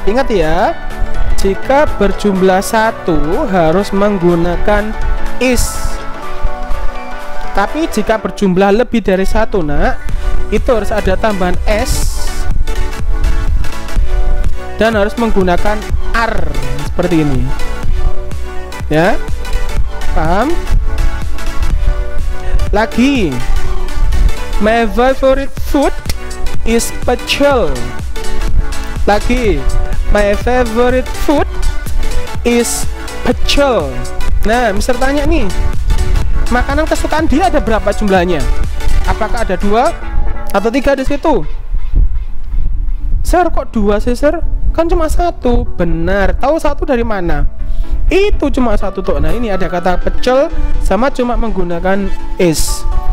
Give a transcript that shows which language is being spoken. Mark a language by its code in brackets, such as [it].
[id] Ingat ya, jika berjumlah 1 harus menggunakan is. Tapi jika berjumlah lebih dari 1, nak, itu harus ada tambahan s dan harus menggunakan r seperti ini. Ya, paham? Lagi, [en] my favorite food is pecel. [id] Lagi, [en] my favorite food is pecel. [id] Nah, mister tanya nih, makanan kesukaan dia ada berapa jumlahnya? Apakah ada 2 atau 3 di situ? Sir, kok 2 sih sir? Kan cuma 1. Benar. Tahu 1 dari mana? Itu cuma 1 tuh. Nah, ini ada kata pecel sama cuma menggunakan is.